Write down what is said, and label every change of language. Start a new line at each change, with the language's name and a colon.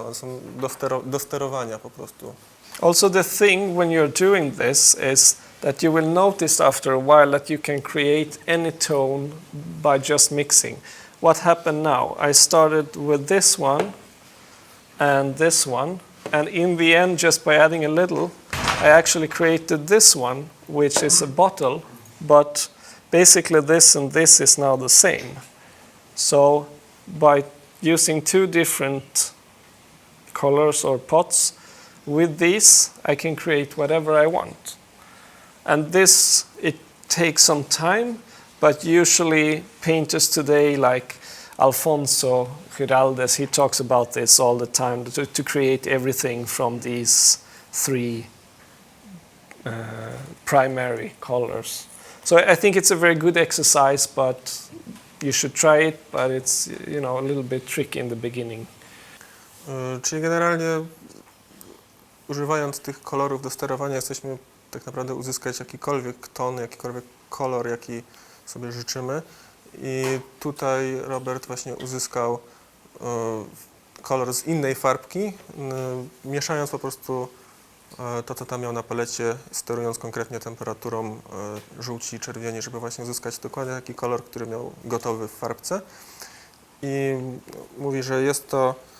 Polish: One są do sterowania po prostu.
English: Also the thing when you're doing this is that you will notice after a while that you can create any tone by just mixing. What happened now? I started with this one and this one, and in the end, just by adding a little, I actually created this one, which is a bottle, but basically this and this is now the same. So by using 2 different colors or pots, with these I can create whatever I want. And this, it takes some time, but usually painters today like Alfonso Giraldes, he talks about this all the time, to create everything from these 3 primary colors. So I think it's a very good exercise, but you should try it, but it's, you know, a little bit tricky in the beginning.
Polish: Czyli generalnie używając tych kolorów do sterowania jesteśmy tak naprawdę uzyskać jakikolwiek ton, jakikolwiek kolor, jaki sobie życzymy. I tutaj Robert właśnie uzyskał kolor z innej farbki, mieszając po prostu to, co tam miał na palecie, sterując konkretnie temperaturą żółci i czerwieni, żeby właśnie uzyskać dokładnie taki kolor, który miał gotowy w farbce. I mówi, że jest to